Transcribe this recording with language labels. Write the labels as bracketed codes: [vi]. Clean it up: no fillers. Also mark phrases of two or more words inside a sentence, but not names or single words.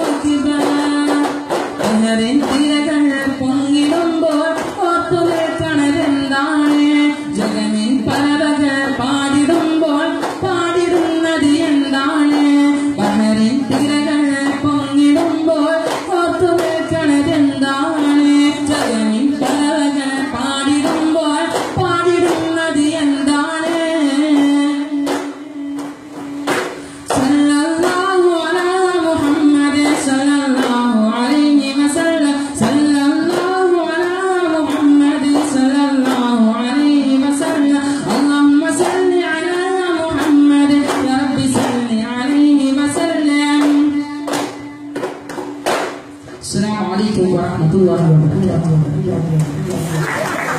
[ml] അക്ബർ ബഹറിൻ തിരകൾ പൊങ്ങിടുമ്പോൾ ഓർത്തു നിൽക്കണതെന്താണ് ജഗമിൻ പലവകൾ പാടിടുമ്പോൾ പാടിടുന്നത് എന്താണ് ബഹറിൻ തിരകൾ പൊങ്ങിടുമ്പോൾ ഓർത്തു നിൽക്കണതെന്താണ് ജഗമിൻ പലവകൾ പാടിടുമ്പോൾ പാടിടുന്നത് എന്താണ് [ar] صلى الله على محمد صلى الله عليه وسلم صلى الله على محمد صلى الله عليه وسلم اللهم صل على محمد يا رب صل عليه وسلم السلام عليكم ورحمة الله وبركاته